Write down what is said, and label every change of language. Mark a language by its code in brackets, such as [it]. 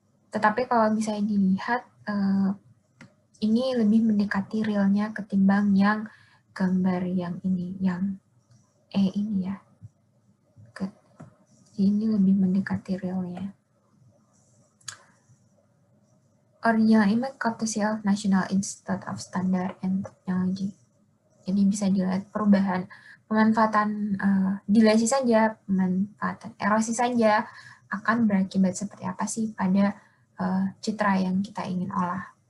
[id] Tetapi kalau bisa dilihat ini lebih mendekati realnya ketimbang yang gambar yang ini, yang E ini ya. Ini lebih mendekati realnya. [en] Original image courtesy of National Institute of Standard and Technology. [id] Jadi bisa dilihat perubahan pemanfaatan dilasi saja, pemanfaatan erosi saja akan berakibat seperti apa sih pada citra yang kita ingin olah.